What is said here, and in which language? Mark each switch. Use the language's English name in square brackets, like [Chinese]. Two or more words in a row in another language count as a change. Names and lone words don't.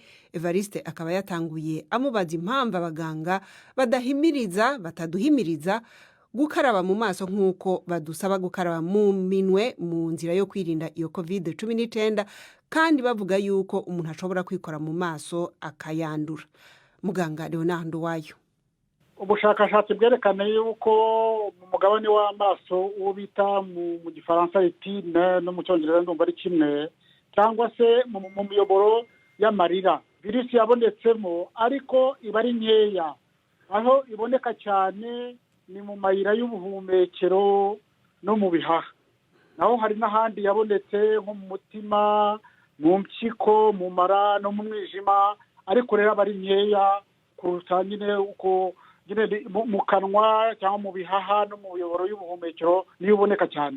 [Kinyarwanda] Evariste akaba yatanguye amubaza impamvu abaganga bataduhimiriza gukaraba mu maso nk'uko badusaba gukaraba mu minwe mu nzira yo kwirinda iyo COVID-19 kandi bavuga yuko umuntu ashobora kwikora mu maso akayandura. Muganga Leonard Wayo: ubushakashatsi bwerekana yuko mu mugabane w'amaso uwo bita mu gifaransa retine no mu cyongereza ndumva ari kimwe, cyangwa se mu miyoboro y'amarira virusi yabonetsemo, ariko iba ari nkeya. Aho iboneka cyane ni mu mayira y'ubuhumekero no mu bihaha. Naho hari n'ahandi yabonetse nko mu mutima, mu mpyiko, mu mara no mu mwijima, ariko rero aba ari nkeya kuruta nyine uko mu kanwa cyangwa mu bihaha no mu miyoboro y'ubuhumekero niyo uboneka cyane.